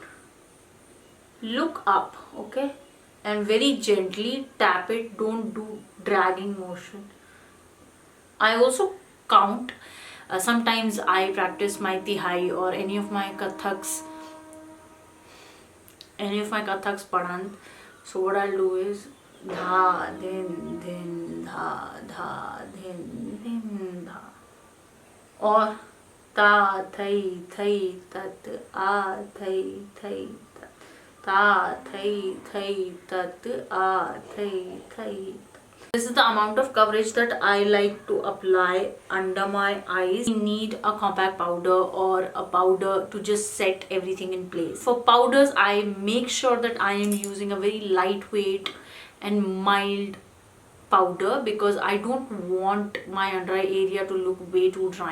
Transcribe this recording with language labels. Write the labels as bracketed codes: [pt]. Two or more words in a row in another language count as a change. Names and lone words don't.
[en] Look up, okay, and very gently tap it. Don't do dragging motion. I also count. Sometimes I practice my Tihai or any of my Kathaks padant. So what I'll do is dha, din, dha, dha, din, dha. Or ta, thai, thai, tat, a, thai, thai, tat. Ta, thai, thai, tat, a, thai, thai. This is the amount of coverage that I like to apply under my eyes. I need a compact powder or a powder to just set everything in place. For powders, I make sure that I am using a very lightweight and mild powder because I don't want my under eye area to look way too dry.